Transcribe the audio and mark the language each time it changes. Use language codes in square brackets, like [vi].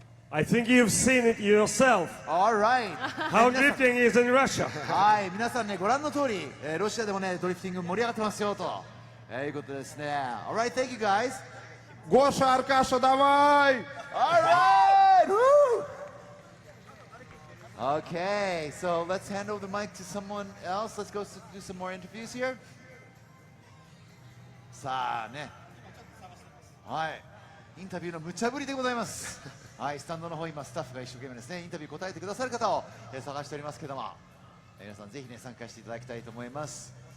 [en] I think you've seen it yourself. All right. How drifting is in Russia. [ja] はい、皆さんねご覧の通り、ロシアでもねドリフティング盛り上がってますよと、いうことですね。 [en] All right, thank you guys. [ru] Гоша, Аркаша, давай! [en] All right. Woo! Okay, so let's hand over the mic to someone else. Let's go do some more interviews here. [ja] さあね、はい、インタビューの無茶ぶりでございます。はい、スタンドの方今スタッフが一生懸命ですねインタビュー答えてくださる方を、探しておりますけども、皆さんぜひね参加していただきたいと思います。